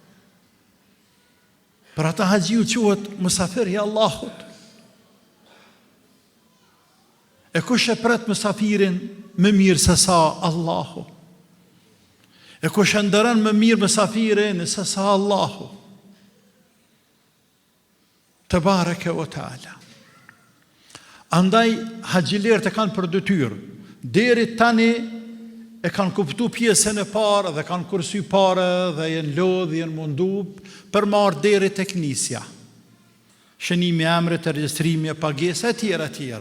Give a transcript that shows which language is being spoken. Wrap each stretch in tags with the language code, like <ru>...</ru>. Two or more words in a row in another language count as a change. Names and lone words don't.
<sq>Për ata haxhiu quhet musafir i Allahut. E kush e pret musafirin më mirë se sa Allahu? E kush e ndëron më mirë musafirin se sa Allahu?</sq> <ar>تبارك وتعالى.</ar> <sq>Andaj haxhilerët e kanë për detyrë, deri tani e kanë kuptu pjesën e parë dhe kanë kursy parë dhe jenë lodhë, jenë mundu për marrë deri tek nisja. Shënimi i emrit, regjistrimi e pagesë e tjera.</sq>